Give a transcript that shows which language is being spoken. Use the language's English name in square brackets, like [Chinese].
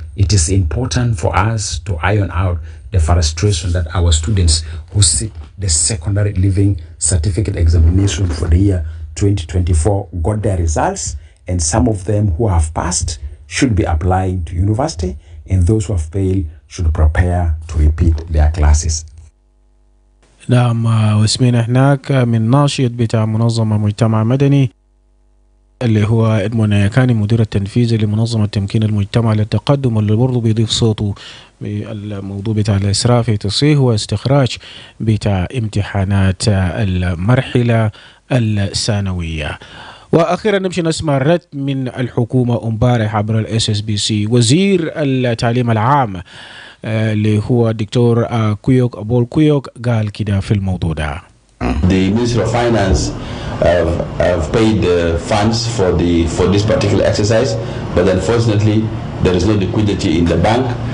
[English] It is important for us to iron out the frustration that our students who sit the secondary leaving certificate examination for the year 2024 got their results, and some of them who have passed should be applying to university, and those who have failed should prepare to repeat their classes. [Arabic] نعم، واسمينا هناك من ناشط بتاع منظمة مجتمع مدني اللي هو إدمون ياكاني، مدير التنفيذي لمنظمة تمكين المجتمع للتقدم، واللي برضه بيضيف صوته بالموضوع بتاع الإسراف في تصحيح واستخراج بتاع امتحانات المرحلة الثانوية. واخيرا نمشي نسمع رد من الحكومه امبارح عبر الSSBC. وزير التعليم العام اللي هو الدكتور كويوك أبول كويوك قال كده في الموضوع ده. [English] The Ministry of Finance have paid funds for this particular exercise, but unfortunately there is no liquidity in the bank.